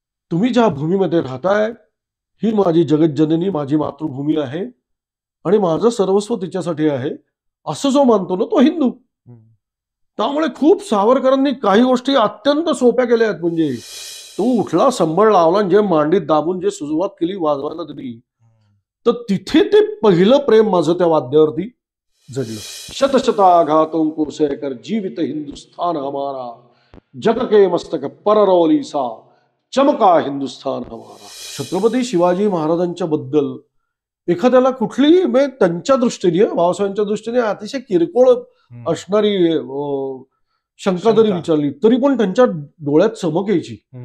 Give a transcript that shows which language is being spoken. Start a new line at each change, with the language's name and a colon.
Marathi: तुम्ही ज्या भूमीमध्ये राहताय ही माझी जगज्जननी, माझी मातृभूमी आहे आणि माझं सर्वस्व तिच्यासाठी आहे, असं जो मानतो ना तो हिंदू. त्यामुळे खूप सावरकरांनी काही गोष्टी अत्यंत सोप्या केल्या आहेत. म्हणजे तो उठला, संबळ लावला, जे मांडीत दाबून जे सुरुवात केली वाजवायला त्यांनी, तर तिथे ते पहिलं प्रेम माझं त्या वाद्यावरती जडलं.
Hindi: शतशताघातों को सहकर जीवित हिंदुस्तान हमारा, जग के मस्तक पररौली सा चमका हिंदुस्तान हमारा.
Marathi: छत्रपती शिवाजी महाराजांच्या बद्दल एखाद्याला कुठलीही म्हणजे त्यांच्या दृष्टीने, बाबासाहेबांच्या दृष्टीने अतिशय किरकोळ असणारी शंका जरी विचारली तरी पण त्यांच्या डोळ्यात चमक यायची.